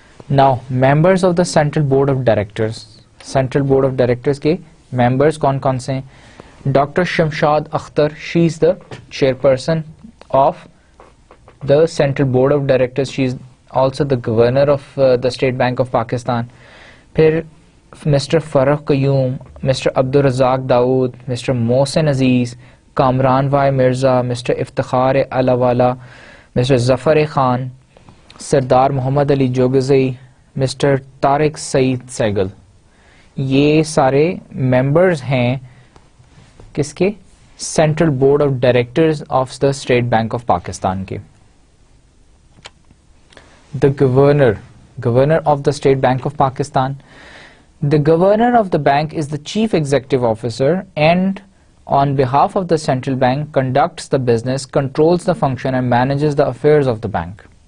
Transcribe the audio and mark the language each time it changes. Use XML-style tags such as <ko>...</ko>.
<ur>Now members of the central board of directors. Central board of directors کے members کون کون سے ہیں؟ Doctor Shamshad Akhtar,</ur> <en>She is the chairperson of the Central Board of Directors. She is also the governor of the State Bank of Pakistan.</en> <ur>پھر mister فرح قیوم، mister Abdul Razzaq داؤد، mister محسن عزیز، Kamran Y Mirza, mister Iftikhar علاوالہ، mister Zafar Khan, سردار محمد علی جوگزئی، mister Tariq سعید سیگل. یہ سارے members ہیں کس کے؟ Central board of directors of the state bank of Pakistan کے.</ur> <en>The governor of the State Bank of Pakistan. The governor of the bank is the chief executive officer and on behalf of the central bank conducts the business, controls the function and manages the affairs of the bank.</en>